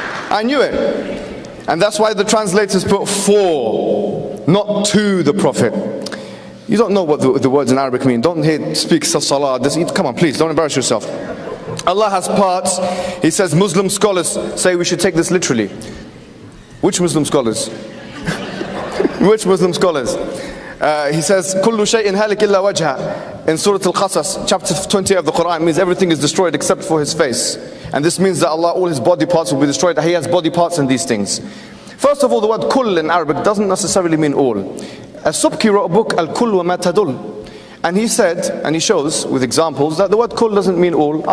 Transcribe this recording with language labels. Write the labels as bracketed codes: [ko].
[en] I knew it. And that's why the translators put 4, not to the Prophet. You don't know what the words in Arabic mean. Don't speak salah. Come on, please, don't embarrass yourself. Allah has parts. He says Muslim scholars say we should take this literally. Which Muslim scholars? Which Muslim scholars? He says, [ar] كُلُّ شَيْءٍ هَلِكِ إِلَّا وَجْهَ. [en] In Surah Al-Qasas, chapter 20 of the Quran, means everything is destroyed except for his face. And this means that Allah, all his body parts will be destroyed. He has body parts in these things. First of all, the word kull in Arabic doesn't necessarily mean all. As-Subki wrote a book, Al-Kull wa ma tadul. And he said, and he shows with examples, that the word kull doesn't mean all.